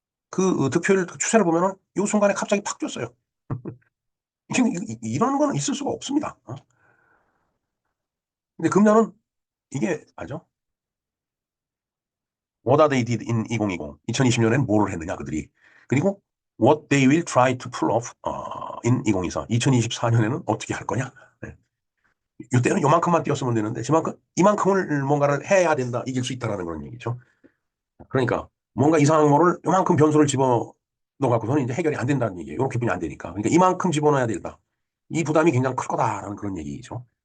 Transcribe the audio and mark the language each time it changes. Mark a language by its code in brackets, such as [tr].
[ko] 그 득표율 추세를 보면은 이 순간에 갑자기 팍 뛰었어요. 이런 거는 있을 수가 없습니다. 근데 금년은 이게 맞죠? [en] What are they did in 2020? [ko] 2020년에는 뭐를 했느냐 그들이. [en] 그리고 What they will try to pull off in 2024. [ko] 2024년에는 어떻게 할 거냐? 네. 이때는 요만큼만 뛰었으면 되는데 이만큼을 뭔가를 해야 된다, 이길 수 있다라는 그런 얘기죠. 그러니까 뭔가 이상한 거를 요만큼 변수를 집어 넣어갖고서는 이제 해결이 안 된다는 얘기예요. 이렇게 분이 안 되니까. 그러니까 이만큼 집어넣어야 된다. 이 부담이 굉장히 클 거다라는 그런 얘기죠.